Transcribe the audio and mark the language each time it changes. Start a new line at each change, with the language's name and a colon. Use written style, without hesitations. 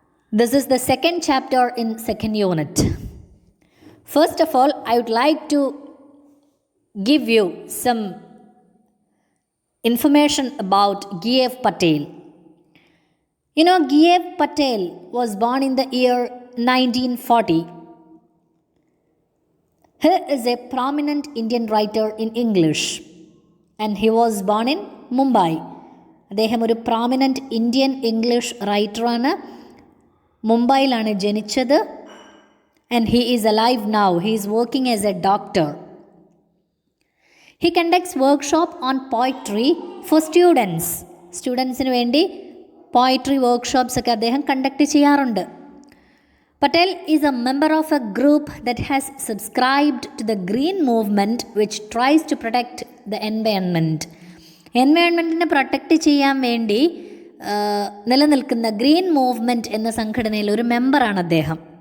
English: This is the second chapter in second unit. First of all, I would like to give you some information about G.F. Patel. You know, G.F. Patel was born in the year 1940. He is a prominent Indian writer in English and he was born in Mumbai.
Malayalam: അദ്ദേഹം ഒരു prominent Indian English റൈറ്ററാണ്. മുംബൈയിലാണ് ജനിച്ചത്.
English: And he is alive now. He is working as a doctor. He conducts workshop on poetry for students.
Malayalam: സ്റ്റുഡൻസിന് വേണ്ടി poetry workshops ഒക്കെ അദ്ദേഹം conduct ചെയ്യാറുണ്ട്.
English: Patel is a member of a group that has subscribed to the Green Movement which tries to protect the environment.
Malayalam: എൻവയോൺമെൻറ്റിനെ protect ചെയ്യാൻ വേണ്ടി നിലനിൽക്കുന്ന green movement എന്ന സംഘടനയിൽ ഒരു മെമ്പറാണ് അദ്ദേഹം.